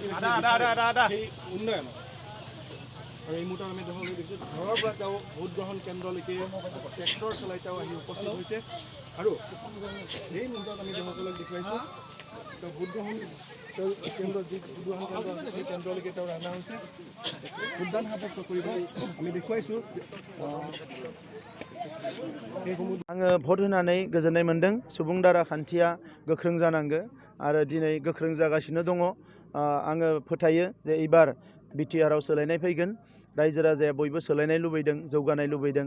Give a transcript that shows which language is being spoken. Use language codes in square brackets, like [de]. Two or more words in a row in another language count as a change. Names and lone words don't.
[as] সেই উন্নয়ন আৰু এই মুহূৰ্তত আমি দেখিবলৈ দেখিছোঁ ঘৰৰ পৰা তেওঁ ভোটগ্ৰহণ কেন্দ্ৰলৈকে ট্ৰেক্টৰ চলাই তেওঁ আহি উপস্থিত হৈছে আৰু এই মুহূৰ্তত আমি সকলোক দেখুৱাইছোঁ তেওঁ ভোটগ্ৰহণ কেন্দ্ৰ যি ভোটগ্ৰহণ কেন্দ্ৰ আছে সেই কেন্দ্ৰলৈকে তেওঁ ৰাওনা হৈছে ভোটদান সাব্যস্ত কৰিবলৈ আমি দেখুৱাইছোঁ। [brx] आङो भट होनानै गोजोननाय मोन्दों। सुबुं दारा खान्थिया गोख्रों जानांगौ आरो दिनै गोख्रों जागासिनो दङ। आङो फोथायो जे एबार बिटिआरआव सोलायनाय फैगोन। रायजो राजाया बयबो सोलायनाय लुबैदों, जौगानाय लुबैदों।